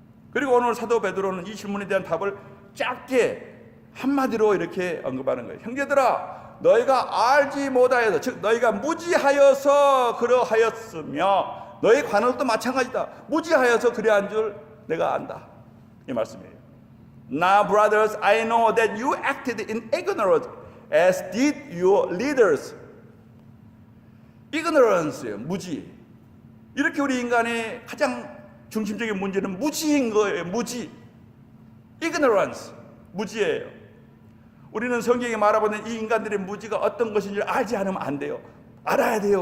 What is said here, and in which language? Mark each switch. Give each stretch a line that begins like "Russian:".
Korean: 그리고 오늘 사도 베드로는 이 질문에 대한 답을 짧게 한마디로 이렇게 언급하는 거예요. 형제들아, 너희가 알지 못하여서, 즉 너희가 무지하여서 그러하였으며 너희 관원도 마찬가지다. 무지하여서 그래한 줄 내가 안다. 이 말씀이에요.
English: Now brothers, I know that you acted in ignorance as did your leaders.
Korean: ignorance예요. 무지. 이렇게 우리 인간의 가장 중심적인 문제는 무지인 거예요. 무지. ignorance. 무지예요. 우리는 성경에 말하는 이 인간들의 무지가 어떤 것인지 알지 않으면 안 돼요. 알아야 돼요.